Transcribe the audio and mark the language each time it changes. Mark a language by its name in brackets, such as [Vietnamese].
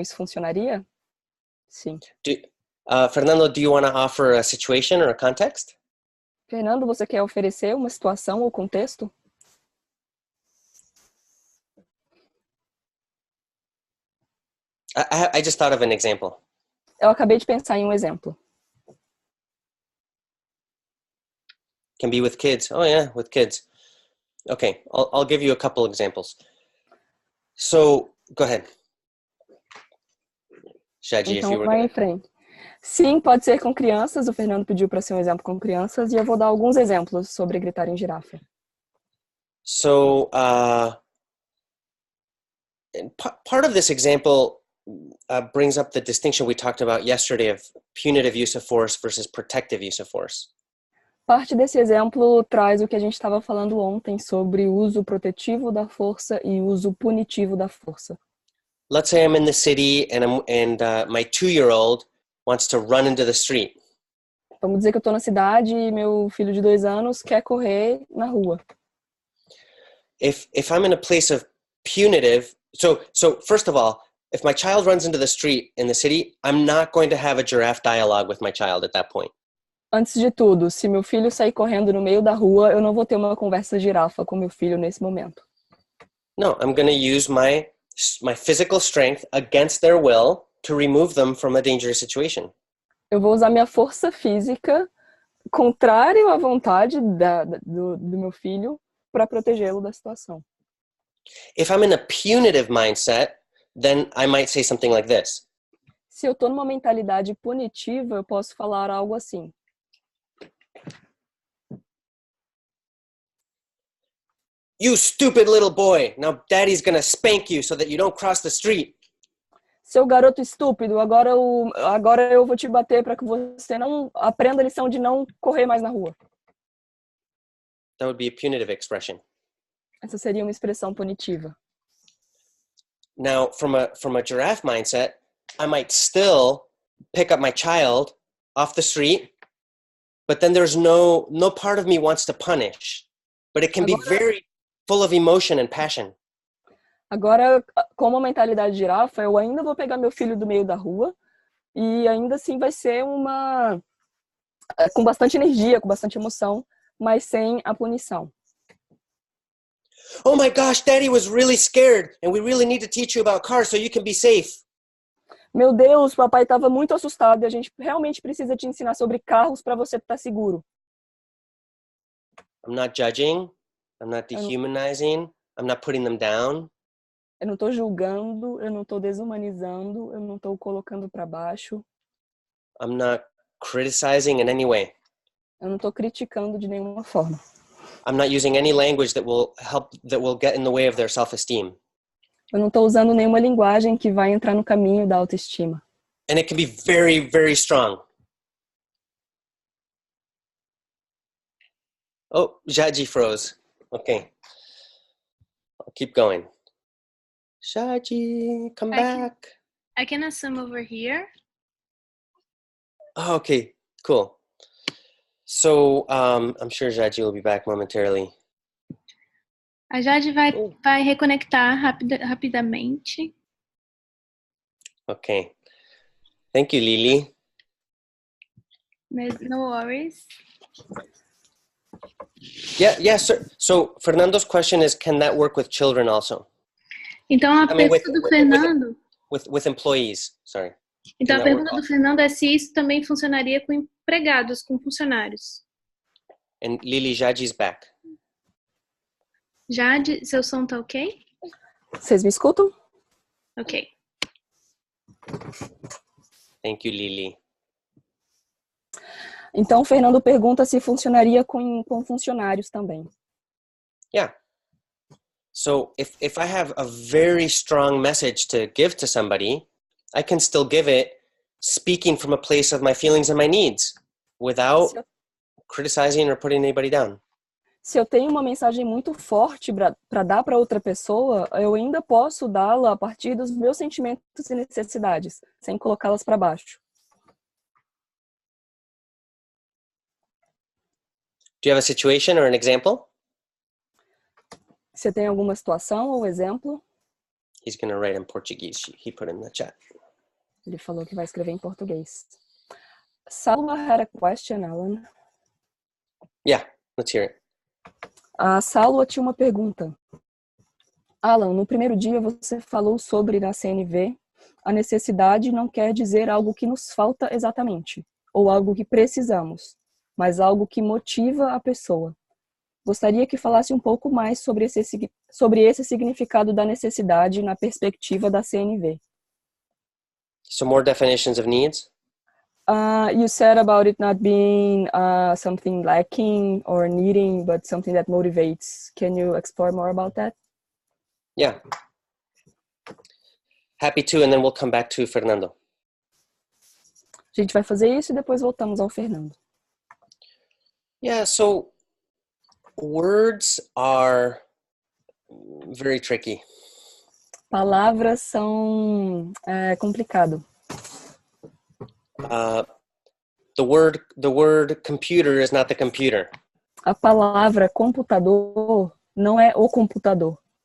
[Portuguese] Isso funcionaria? Sim. [English] Fernando, do you want to offer a situation or a context? [Portuguese] Fernando, você quer oferecer uma situação ou contexto? [English] I just thought of an example. [Portuguese] Eu acabei de pensar em um exemplo. [English] Can be with kids. Oh yeah, with kids. Okay, I'll give you a couple examples. So, go ahead. Shaji, if you [Portuguese] Então, [English] were [Portuguese] vai em [English] gonna... [Portuguese] frente. Sim, pode ser com crianças. O Fernando pediu para ser um exemplo com crianças e eu vou dar alguns exemplos sobre gritar em girafa. [English] So, part of this example brings up the distinction we talked about yesterday of punitive use of force versus protective use of force. [Portuguese] Parte desse exemplo traz o que a gente estava falando ontem sobre uso protetivo da força e uso punitivo da força. [English] Let's say I'm in the city and my 2-year-old wants to run into the street. [Portuguese] Vamos dizer que eu estou na cidade e meu filho de 2 anos quer correr na rua. [English] If I'm in a place of punitive, so first of all, if my child runs into the street in the city, I'm not going to have a giraffe dialogue with my child at that point. [Portuguese] Antes de tudo, se meu filho sair correndo no meio da rua, eu não vou ter uma conversa girafa com meu filho nesse momento. [English] No, I'm going to use my physical strength against their will to remove them from a dangerous situation. [Portuguese] Eu vou usar minha força física contrário à vontade do meu filho para protegê-lo da situação. [English] If I'm in a punitive mindset, then I might say something like this. [Portuguese] Se eu estou numa mentalidade punitiva, eu posso falar algo assim. [English] You stupid little boy. Now daddy's going to spank you so that you don't cross the street. [Portuguese] Seu garoto estúpido, agora eu vou te bater para que você não aprenda a lição de não correr mais na rua. [English] That would be a punitive expression. [Portuguese] Essa seria uma expressão punitiva. [English] Now, from a giraffe mindset, I might still pick up my child off the street, but then there's no part of me wants to punish. But it can be very full of emotion and passion. [Portuguese] Agora, com uma mentalidade de girafa, eu ainda vou pegar meu filho do meio da rua e ainda assim vai ser com bastante energia, com bastante emoção, mas sem a punição. [English] Oh my gosh, Daddy was really scared, and we really need to teach you about cars so you can be safe. [Portuguese] Meu Deus, papai estava muito assustado e a gente realmente precisa te ensinar sobre carros para você estar seguro. [English] I'm not judging. I'm not dehumanizing. I'm not putting them down. [Portuguese] Eu não estou julgando, eu não estou desumanizando, eu não estou colocando para baixo. [English] I'm not criticizing in any way. [Portuguese] Eu não estou criticando de nenhuma forma. [English] I'm not using any language that will get in the way of their self-esteem. [Portuguese] Eu não estou usando nenhuma linguagem que vai entrar no caminho da autoestima. [English] And it can be very, very strong. Oh, Jaji froze. Okay. I'll keep going. Shaji, come back. I can assume over here. Oh, okay, cool. So I'm sure Jaji will be back momentarily. [Portuguese] A Jade vai reconectar rapidamente. [English] Okay. Thank you, Lily. No worries. Yeah, sir. So Fernando's question is, can that work with children also? [Portuguese] Então a pergunta do Fernando... [English] With employees, sorry. [Portuguese] Então a pergunta do Fernando é se isso também funcionaria com empregados, com funcionários. [English] And Lily, Jaji's back. [Portuguese] Jade, seu som tá ok? Vocês me escutam? Ok. [English] Thank you, Lily. [Portuguese] Então, o Fernando pergunta se funcionaria com funcionários também. [English] Yeah. So if I have a very strong message to give to somebody, I can still give it speaking from a place of my feelings and my needs without criticizing or putting anybody down. [Portuguese] Se eu tenho uma mensagem muito forte para dar para outra pessoa, eu ainda posso dá-la a partir dos meus sentimentos e necessidades, sem colocá-las para baixo. [English] Do you have a situation or an example? [Portuguese] Você tem alguma situação ou exemplo? [English] He's going to write in Portuguese. He put in the chat. [Portuguese] Ele falou que vai escrever em português. [English] Salva had a question, Alan. Yeah, let's hear it. [Portuguese] A Sálua tinha uma pergunta. Alan, no primeiro dia você falou sobre, na CNV, a necessidade não quer dizer algo que nos falta exatamente, ou algo que precisamos, mas algo que motiva a pessoa. Gostaria que falasse um pouco mais sobre esse significado da necessidade na perspectiva da CNV. [English] So more definitions of needs? You said about it not being something lacking or needing, but something that motivates. Can you explore more about that? Yeah. Happy to, and then we'll come back to Fernando. [Portuguese] A gente vai fazer isso e depois voltamos ao Fernando. [English] Yeah, so words are very tricky. [Portuguese] Palavras são complicado. [English] The word computer is not the computer. [Portuguese] A palavra computador não é o computador.